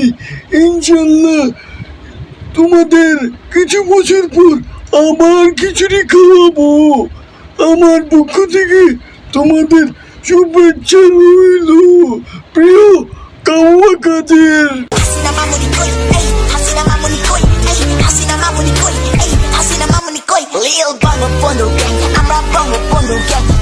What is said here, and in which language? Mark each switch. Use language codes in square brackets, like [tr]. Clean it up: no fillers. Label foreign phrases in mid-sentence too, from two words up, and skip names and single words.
[bn] ইনশাল্লাহ তোমাদের কিছু বছর পর আবার খিচুড়ি খাওয়াবো। আমার পক্ষ থেকে তোমাদের শুভেচ্ছা রইল। প্রিয় কাউয়া কাদের। হাসিনা মামুনি কই, আয়, হাসিনা মামুনি কই, আয়, হাসিনা মামুনি কই, আয়, হাসিনা মামুনি কই. [en] Lil Bongo Bondo Gang, I'm a Bongo Bondo Gang.